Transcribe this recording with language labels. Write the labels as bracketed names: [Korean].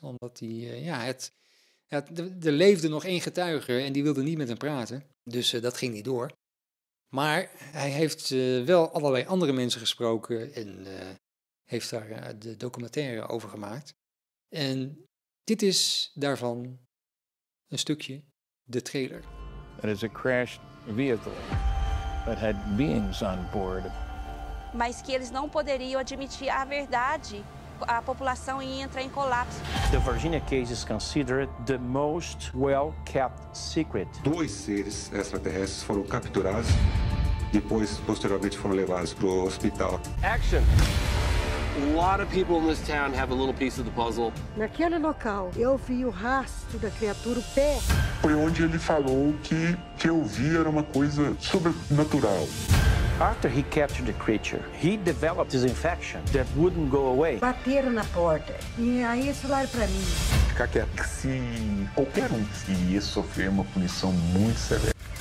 [Dutch] Omdat hij, er leefde nog één getuige en die wilde niet met hem praten. Dus dat ging niet door. Maar hij heeft wel allerlei andere mensen gesproken en heeft daar de documentaire over gemaakt. En dit is daarvan een stukje, de trailer. [English] It is a crashed vehicle that had beings on board. [Portuguese] Mas que eles não poderiam admitir a verdade. A população ia entrar em colapso. [English] The Virginia case is considered the most well-kept secret. [Portuguese] 2 seres extraterrestres foram capturados, depois posteriormente foram levados para o hospital. [English] Action! A lot of people in this town have a little piece of the puzzle. [Portuguese] Naquele local, eu vi o rastro da criatura, o pé. Foi onde ele falou que eu vi era uma coisa sobrenatural. After he captured the creature, he developed this infection that wouldn't go away. Bateram na porta. E aí eles falaram pra mim. Ficar quieto. Se qualquer ia sofrer uma punição muito severa.